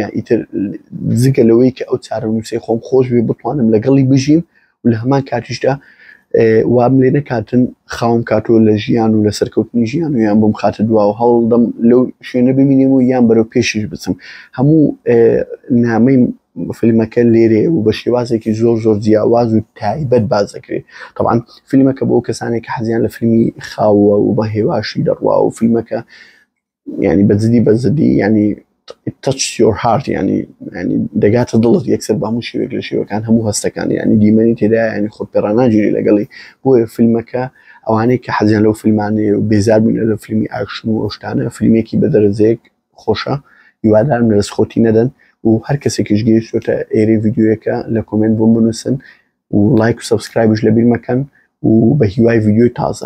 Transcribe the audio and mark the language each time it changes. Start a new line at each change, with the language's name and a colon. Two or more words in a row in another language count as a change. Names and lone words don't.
Central Kurdish: ئیتر جگە لەوەی کە ئەو چارەنووسی خۆم خۆش بێ بتوانم لەگەڵی بژیم و لە هەمان کاتیشدا وام لێ نەکاتن خاوم کاتۆ لە ژیان و لە سەرکەوتنی ژیان و یان بۆم خاتە دواوە هەڵدەم لەو شوێنە ببینیم و یان بەرەو پێشش بچم. هەموو نامەی فیلمەکە لێرێ و بە شێوازێکی زۆر جیاواز و تایبەت باز دەکرێت. طبعا فیلمەکە بۆ کەسانێک کە حەزیان لە فیلمی خاوە و بە هێواشی دەڕوا و فیلمەکە يعني بەزدی يعني
English: it touches your heart
Central Kurdish: يعني دەگاتە دڵت یەکسەر بە هەموو شێوێک لە شێوەکان هەموو هەستەکان يعني دیمەنی تێدا يعني خۆپێڕا ناگیری لەگەڵی. بۆیە فیلمەکە ئەوانەی کە حەزیان لەو فیلمانەیە و بێزار بوون لە فیلمی ئاکشن و ئەو شتانە فیلمێکی بە دەرەجەیەک خۆشە هیوادارم لە دەستخۆتی نەدەن و هەر کەسێکیش گەیشتوتە ئێرەی ڤیدیۆیەکە لە کۆمنت بۆم بنووسن و لایک و سەبسکرایبش لەبیر مەکەن و بە هیوای ڤیدیۆی تازە.